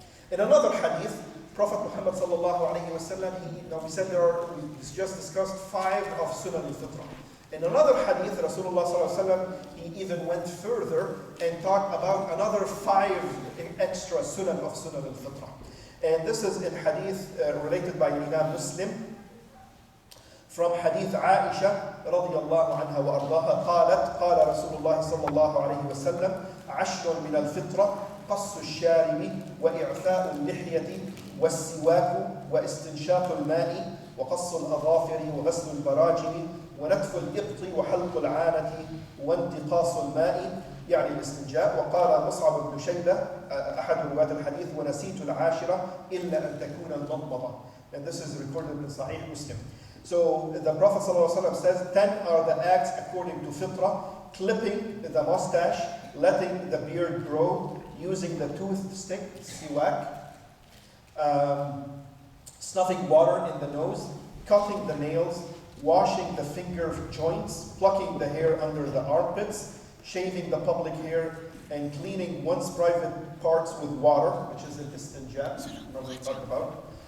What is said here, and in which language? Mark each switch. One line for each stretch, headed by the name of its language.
English: In another hadith, Prophet Muhammad sallallahu alaihi wasallam, we said we just discussed 5 of Sunan al-Fitrah. In another hadith, Rasulullah sallallahu alaihi wasallam, he even went further and talked about another 5 extra Sunan of Sunan al-Fitrah. And this is in hadith related by Imam Muslim, from hadith Aisha radiyallahu anha wa ardaha,
Arabic: قال رسول الله صلى الله عليه وسلم 10 من الفطرة قص الشارب وإعفاء اللحية والسواك واستنشاق الماء وقص الأظافر وغسل البراجم ونتف الإبط وحلق العانة وانتقاص الماء يعني الاستنجاء. وقال مصعب بن شيبة أحد رواة الحديث ونسيت العاشرة إلا أن تكون المضمضة.
English: And this is recorded in Sahih Muslim. So the Prophet ﷺ says 10 are the acts according to fitrah: clipping the mustache, letting the beard grow, using the toothstick, siwak, snuffing water in the nose, cutting the nails, washing the finger joints, plucking the hair under the armpits, shaving the public hair, and cleaning one's private parts with water, which is an istinja, we talked about.